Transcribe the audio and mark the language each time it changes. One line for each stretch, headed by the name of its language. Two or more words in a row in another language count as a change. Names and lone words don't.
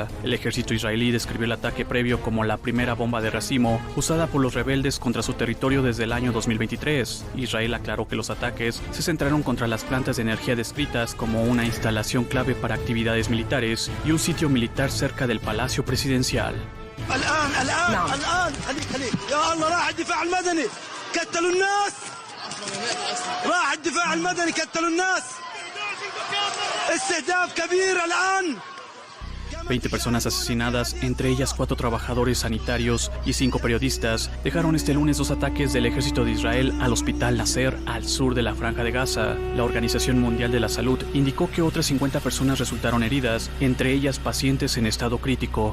Spanish: El ejército israelí describió el ataque previo como la primera bomba de racimo usada por los rebeldes contra su territorio desde el año 2023. Israel aclaró que los ataques se centraron contra las plantas de energía descritas como una instalación clave para actividades militares y un sitio militar cerca del Palacio Presidencial.
Arabic: كتلوا الناس راح الدفاع المدني كتلوا الناس استهداف كبير الآن
Spanish: 20 personas asesinadas, entre ellas 4 trabajadores sanitarios y 5 periodistas, dejaron este lunes 2 ataques del ejército de Israel al hospital Nasser, al sur de la Franja de Gaza. La Organización Mundial de la Salud indicó que otras 50 personas resultaron heridas, entre ellas pacientes en estado crítico.